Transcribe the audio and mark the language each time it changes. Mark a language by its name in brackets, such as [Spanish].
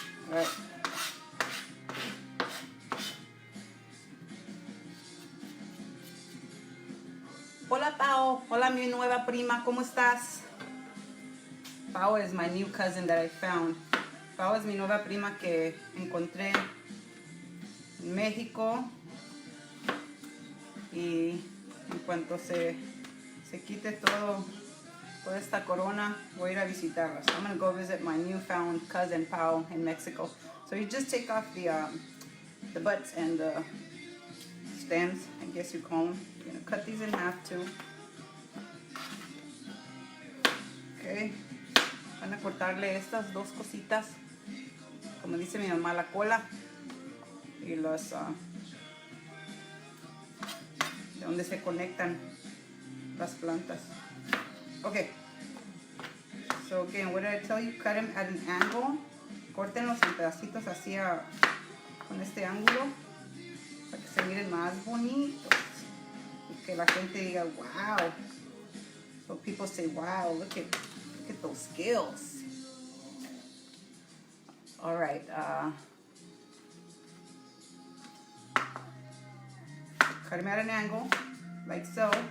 [English] All right. [Spanish] Hola, Pao. Hola, mi nueva prima. ¿Cómo estás? [English] Pao is my new cousin that I found. [Spanish] Pao es mi nueva prima que encontré en México. Y en cuanto se quite toda esta corona, voy a ir a visitarla. [English] So I'm going to go visit my newfound cousin Pao in Mexico. So you just take off the butts and the stems, I guess you call them. You're going to cut these in half too. Okay. [Spanish] Van a cortarle estas dos cositas, como dice mi mamá, la cola y los de donde se conectan las plantas. [English] Okay. So again, what did I tell you? Cut them at an angle. [Spanish] Córtenlos en pedacitos así con este ángulo para que se miren más bonitos y que la gente diga wow. [English] So people say wow, look at those skills. All right. Cut them at an angle, like so.